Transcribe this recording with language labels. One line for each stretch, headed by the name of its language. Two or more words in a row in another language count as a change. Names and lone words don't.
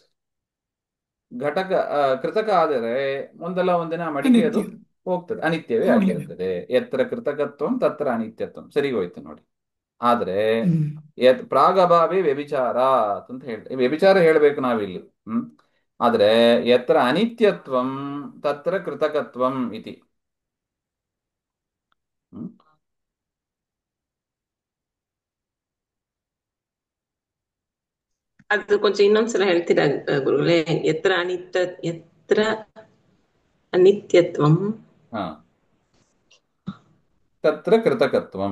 Kannada: ಘಟಕ ಕೃತಕ ಆದರೆ ಮುಂದೆಲ್ಲ ಒಂದಿನ ಮಡಿಕೆ ಅದು ಅನಿತ್ಯ. ಹೋಗ್ತದೆ, ಅನಿತ್ಯವೇ ಹೋಗ್ಲೇಬೇಕು. ಆಗಿರುತ್ತದೆ.
Sanskrit: ಎತ್ರ ಕೃತಕತ್ವಂ ತತ್ರ ಅನಿತ್ಯತ್ವಂ,
Kannada: ಸರಿ ಹೋಯ್ತು ನೋಡಿ. ಆದ್ರೆ ಹ್ಮ್.
Sanskrit: ಪ್ರಾಗಭಾವೇ ವ್ಯಭಿಚಾರ
Kannada: ಅಂತ ಹೇಳ್ತೇವೆ. ವ್ಯಭಿಚಾರ ಹೇಳ್ಬೇಕು ನಾವಿಲ್ಲಿ.
Sanskrit: ಹ್ಮ್ ಆದ್ರೆ ಯತ್ರ ಅನಿತ್ಯತ್ವಂ ತತ್ರ ಕೃತಕತ್ವಂ ಇತಿ. ಹ್ಮ್
Kannada: ಅದು ಕೊಂಚ ಇನ್ನೊಂದ್ಸಲ ಹೇಳ್ತೀರಾ ಗುರುಗಳೇ?
Sanskrit: ಎತ್ರ ಅನಿತ್ಯತ್ವಂ ಹಾ ತತ್ರ ಕೃತಕತ್ವಂ.